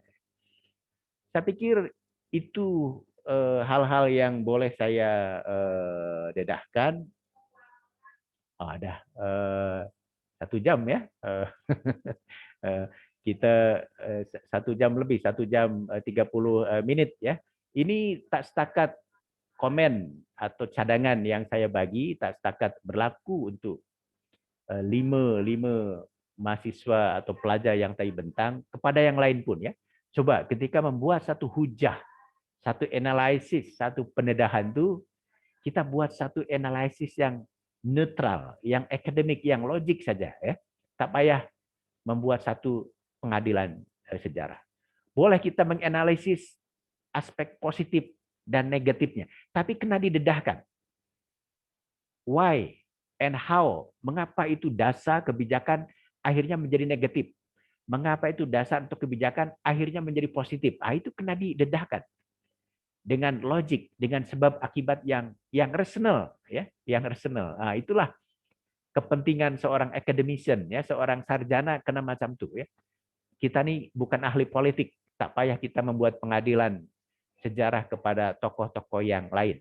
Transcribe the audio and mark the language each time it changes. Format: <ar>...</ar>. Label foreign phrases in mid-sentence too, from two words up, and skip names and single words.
<ms>Saya pikir itu hal-hal yang boleh saya dedahkan. Ada 1 jam, ya. Kita 1 jam lebih, 1 jam 30 menit, ya. Ini tak setakat komen atau cadangan yang saya bagi, tak setakat berlaku untuk lima mahasiswa atau pelajar yang tadi bentang kepada yang lain pun ya. Coba ketika membuat satu hujah, satu analisis, satu pendedahan itu kita buat satu analisis yang netral, yang akademik, yang logik saja ya. Tak payah membuat satu pengadilan sejarah. Boleh kita menganalisis aspek positif dan negatifnya, tapi kena didedahkan.</ms> <en>Why and how?</en> <ms>Mengapa itu dasar kebijakan akhirnya menjadi negatif? Mengapa itu dasar untuk kebijakan akhirnya menjadi positif? Itu kena didedahkan dengan logik, dengan sebab akibat yang rasional, ya, yang rasional. Itulah kepentingan seorang academician, ya, seorang sarjana kena macam itu, ya. Kita nih bukan ahli politik, tak payah kita membuat pengadilan sejarah kepada tokoh-tokoh yang lain.</ms>